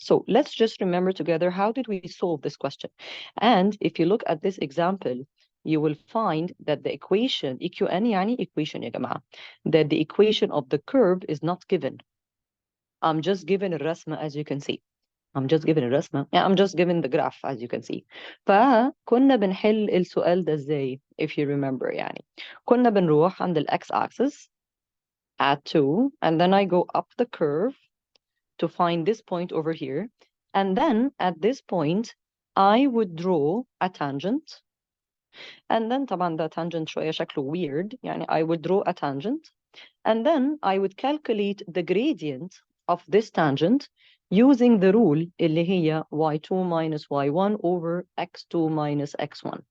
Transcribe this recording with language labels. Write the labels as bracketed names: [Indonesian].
[English] So let's just remember together, how did we solve this question? And if you look at this example, you will find that the equation, EQN يعني equation [Arabic] يا جماعة, [English] that the equation of the curve is not given. I'm just given الرسمة as you can see. I'm just given الرسمة. Yeah, I'm just given the graph as you can see. [Arabic] فكنا بنحل السؤال ده ازاي [English] if you remember [Arabic] يعني. كنا بنروح عند ال [English] x-axis at 2 and then I go up the curve to find this point over here, and then at this point I would draw a tangent, and then طبعا the tangent [Arabic] شوية شكله [English] weird يعني I would draw a tangent, and then I would calculate the gradient of this tangent using the rule [Arabic] اللي هي [English] y2 minus y1 over x2 minus x1.